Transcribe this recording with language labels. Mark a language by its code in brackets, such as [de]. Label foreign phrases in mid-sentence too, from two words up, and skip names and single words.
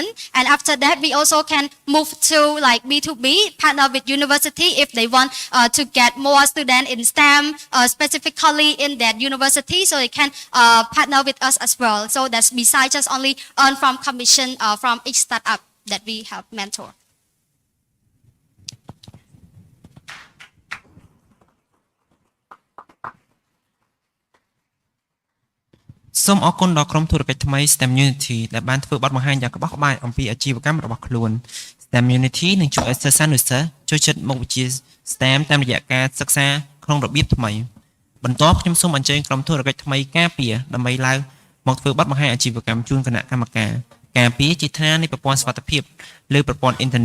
[en] And after that, we also can move to like B2B, partner with university if they want to get more students in STEM, specifically in that university, so they can partner with us as well. So that's besides just only earn from commission from each startup that we have mentor. [km] សូមអរគុណដល់ក្រុមធុរកិច្ចថ្មី STEM Unity ដែលបានធ្វើបទបង្ហាញយ៉ាងក្បោះក្បាយអំពីអាជីវកម្មរបស់ ខ្លួន STEM Unity នឹងជួយឲ្យសិស្សានុសិស្សចូលចិត្តមុខវិជ្ជា STEM តាមរយៈការសិក្សាក្នុងរបៀបថ្មីបន្ទាប់ខ្ញុំសូមអញ្ជើញក្រុមធុរកិច្ចថ្មីការពារដើម្បីឡើងមកធ្វើបទបង្ហាញអាជីវកម្មជូនគណៈកម្មការការពារជាឋាននៃប្រព័ន្ធសុវត្ថិភាពលើប្រព័ន្ធអ៊ីនធឺ